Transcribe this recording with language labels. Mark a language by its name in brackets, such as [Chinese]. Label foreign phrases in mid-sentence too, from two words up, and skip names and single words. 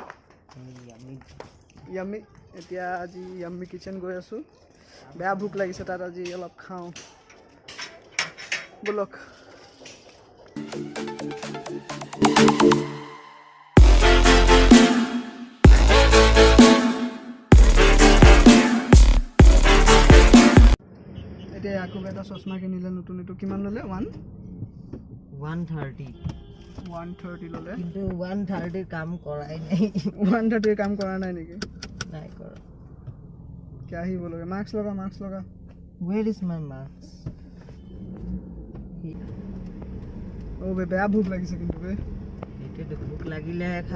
[Assamese] ইয়ামি এতিয়া আজি ইয়ামি কিচেন গৈ আছো বেয়া ভুক লাগিছে তাত আজি অলপ খাও বলক এতিয়া ইয়াকুব এটা চশমা কিনিলে নতুন এটো কিমান ললে 130 ললে কিন্তু 130 কাম কৰাই নাই 130 কাম কৰা নাই নেকি নাই কৰা [Hindi] क्या ही बोलोगे मार्क्स लगा [English] where is my marks [Assamese] ও বে বেয়া ভুক লাগিছে কিন্তু বে এতে তো ভুক লাগিলে খাই